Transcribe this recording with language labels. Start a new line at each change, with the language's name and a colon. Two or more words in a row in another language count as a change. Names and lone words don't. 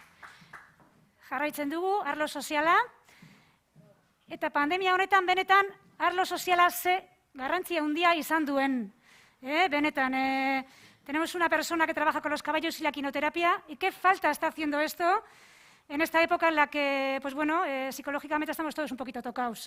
Basque: Jarraitzen dugu, arlo soziala, eta pandemia honetan benetan arlo soziala ze garrantzia handia izan duen. Benetan,
Spanish: tenemos una persona que trabaja con los caballos y la quinoterapia, y qué falta está haciendo esto en esta época en la que, pues bueno, psicológicamente estamos todos un poquito tocados.